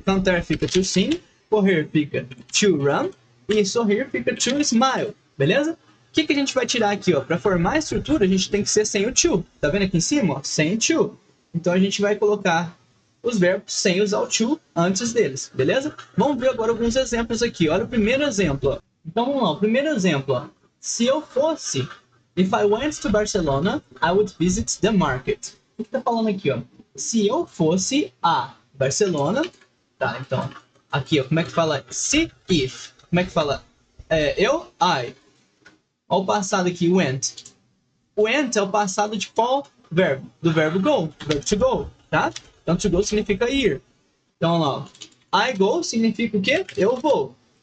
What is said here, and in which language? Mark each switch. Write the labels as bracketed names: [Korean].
[Portuguese] Cantar fica to sing, correr fica to run e sorrir fica to smile, beleza? O que a gente vai tirar aqui, ó? Para formar a estrutura, a gente tem que ser sem o to. Tá vendo aqui em cima, ó? Sem o to. Então a gente vai colocar os verbos sem usar o to antes deles, beleza? Vamos ver agora alguns exemplos aqui. Olha o primeiro exemplo, ó. Então vamos lá, o primeiro exemplo, ó. Se eu fosse, [English] if I went to Barcelona, I would visit the market. [Portuguese] O que tá falando aqui, ó? Se eu fosse a Barcelona, tá? Então, aqui, ó, como é que fala? Se, if. Como é que fala? Eu, I. Olha o passado aqui, went. Went é o passado de qual verbo? Do verbo go, verbo to go, tá? Então, to go significa ir. Então, ó, [English] I go [Portuguese] significa o quê? Eu vou.